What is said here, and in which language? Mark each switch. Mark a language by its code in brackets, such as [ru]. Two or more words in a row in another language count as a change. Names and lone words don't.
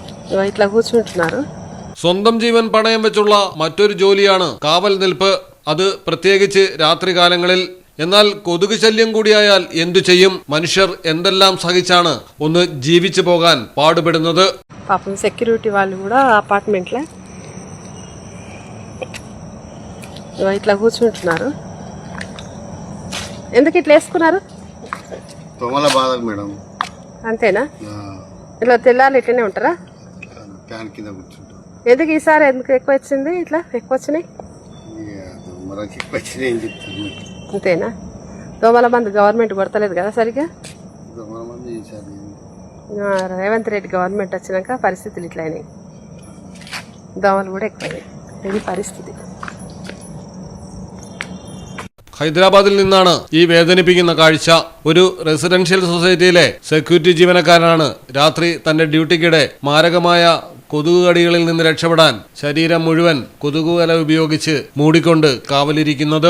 [te] ఇట్లా కూర్చుంటున్నారు. [ml] സ്വന്തം ജീവൻ പണയം വെച്ചുള്ള മറ്റൊരു ജോലിയാണ് കാവൽ നിൽപ്പ്. അത് പ്രത്യേകിച്ച് രാത്രികാലങ്ങളിൽ. എന്നാൽ കൊതുക് ശല്യം കൂടിയായാൽ എന്തു ചെയ്യും? മനുഷ്യർ എന്തെല്ലാം സഹിച്ചാണ് ഒന്ന് ജീവിച്ചു പോകാൻ പാടുപെടുന്നത്. [te] పాపం సెక్యూరిటీ వాళ్ళు కూడా అపార్ట్మెంట్లో ఇట్లా కూర్చుంటున్నారు. ఎందుకు ఇట్లా వేసుకున్నారు? దోమల బాధ మేడం. అంతేనా? ఇట్లా తెల్లాలి ఇట్లనే ఉంటారా? ఫ్యాన్ కింద కూర్చుంటారు. ఎందుకు ఈసారి ఎందుకు ఎక్కువ వచ్చింది? ఇట్లా ఎక్కువ వచ్చినాయి అంతేనా? దోమల మంది గవర్నమెంట్ కొడతలేదు కదా సరిగ్గా. రేవంత్ రెడ్డి గవర్నమెంట్ వచ్చినాక పరిస్థితులు ఇట్లా అయినాయి. దోమలు కూడా ఎక్కువైనాయి. ఇది పరిస్థితి. [ml] ഹൈദരാബാദിൽ നിന്നാണ് ഈ വേദനിപ്പിക്കുന്ന കാഴ്ച. ഒരു [en] residential societyയിലെ [ml] സെക്യൂരിറ്റി ജീവനക്കാരനാണ് രാത്രി തന്റെ ഡ്യൂട്ടിക്കിടെ മാരകമായ കൊതുകുകടികളിൽ നിന്ന് രക്ഷപ്പെടാൻ ശരീരം മുഴുവൻ കൊതുകുവല ഉപയോഗിച്ച് മൂടിക്കൊണ്ട് കാവലിരിക്കുന്നത്.